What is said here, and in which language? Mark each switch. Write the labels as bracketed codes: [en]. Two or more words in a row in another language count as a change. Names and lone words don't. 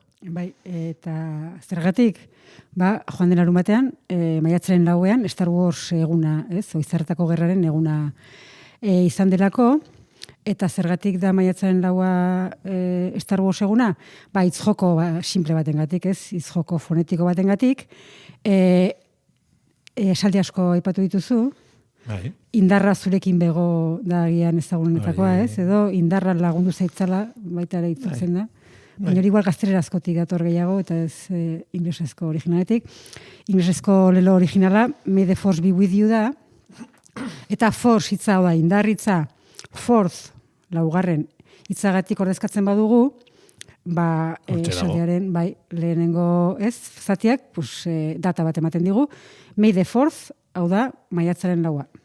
[eu] Bai, eta zergatik, joan den larunbatean, maiatzaren 4ean Star Wars eguna, Oizarretako gerraren eguna izan delako, eta zergatik da maiatzaren 4 Star Wars eguna, hitzjoko simple batengatik, hitzjoko fonetiko batengatik, esaldi asko aipatu dituzu, Bai. indarra zurekin bego da agian ezagunetakoa, edo indarra lagundu zaitzala baita ere itzultzen da. Baina hori igual gaztelerazkotik dator gehiago, eta ez inglesezko originaletik. Inglesezko lelo originala, [en] May the Force be with you [eu] da, eta force hitza da, indarritza, fourth, laugarren, hitzagatik ordezkatzen badugu, esaldiaren, lehenengo zatiak, data bat ematen digu, [en] May the Fourth, [eu] hau da, maiatzaren 4.